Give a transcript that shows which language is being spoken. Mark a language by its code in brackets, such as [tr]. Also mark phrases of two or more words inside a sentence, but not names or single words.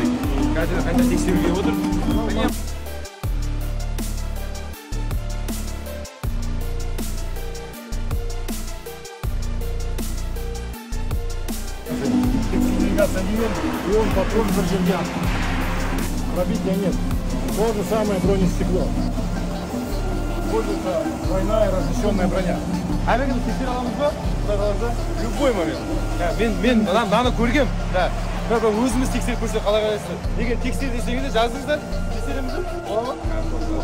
[kk] Қазір қайта тексеруге отыр. [ru] И он патрон зажжен. Пробития нет. То же самое бронестекло. Используется двойная разрешенная броня. [kk] Әбекені тексере аламыз ба? [ru] Любой момент. [kk] Мен мынаны көргем. Өзіміз тексеріп көрсек қалай қарайсыздар. Егер тексер десеңіздер жазыңыздар, тексереміз бе? Бола ма?